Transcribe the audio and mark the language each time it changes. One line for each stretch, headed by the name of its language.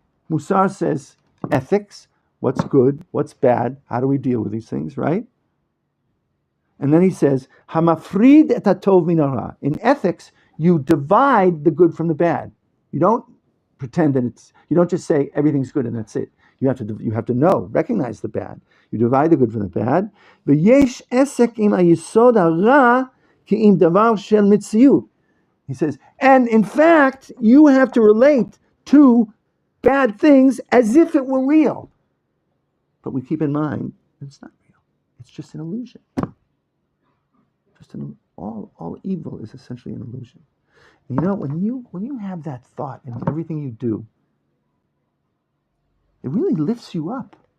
English: Musar says ethics, what's good, what's bad, how do we deal with these things, right? And then he says,
Hebrew: Hamafrid et hatov min hara.
English: In ethics, you divide the good from the bad. You don't pretend that you don't just say everything's good and that's it. You have to know, recognize the bad. You divide the good from the bad.
Hebrew: V'yesh esek im hayisod hara ki im davar shel mitziyut.
English: He says, and in fact, you have to relate to bad things as if it were real. But we keep in mind, it's not real. It's just an illusion. all evil is essentially an illusion. And when you have that thought in everything you do, it really lifts you up.